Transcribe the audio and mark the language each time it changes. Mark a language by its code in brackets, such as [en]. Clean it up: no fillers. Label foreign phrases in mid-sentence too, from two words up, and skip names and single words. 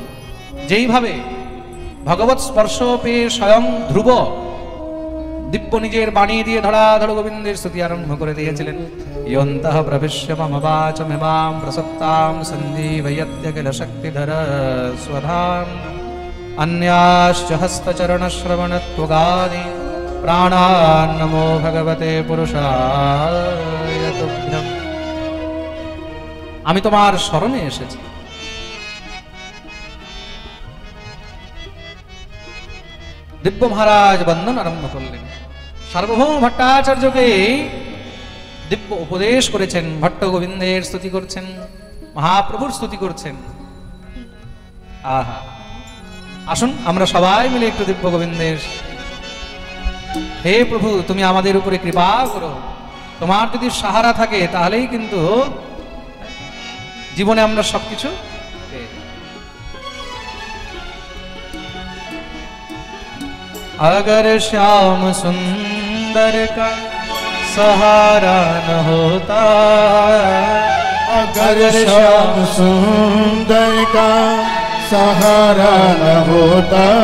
[bn] যেইভাবে ভগবৎ স্পর্শ পেয়ে স্বয়ং ধ্রুব দিব্য নিজের বাণী দিয়ে ধড়াধড় গোবিন্দের স্তুতি আরম্ভ করে দিয়েছিলেন। [sa] ইয়ন্তঃ প্রবিশ্য মম বাচমেমাম প্রসক্তাম সঞ্জীবয়ত্যখিল শক্তিধর স্বধাম अन्याश्च हस्तचरणश्रवणत्वगादि प्राणान् नमो भगवते पुरुषाय तुभ्यं। [bn] আমি তোমার শরণে এসেছি। দিব্য মহারাজ বন্দন আরম্ভ করলেন। সার্বভৌম ভট্টাচার্যকে দিব্য উপদেশ করেছেন, ভট্ট গোবিন্দের স্তুতি করছেন, মহাপ্রভুর স্তুতি করছেন। আহা, আসুন আমরা সবাই মিলে একটু দিব্য গোবিন্দের। হে প্রভু, তুমি আমাদের উপরে কৃপা করো। তোমার যদি সাহারা থাকে তাহলেই কিন্তু জীবনে আমরা সবকিছু। [hi] अगर श्याम सुंदर का सहारा न होता, अगर श्याम सुंदर का सहारा न होता,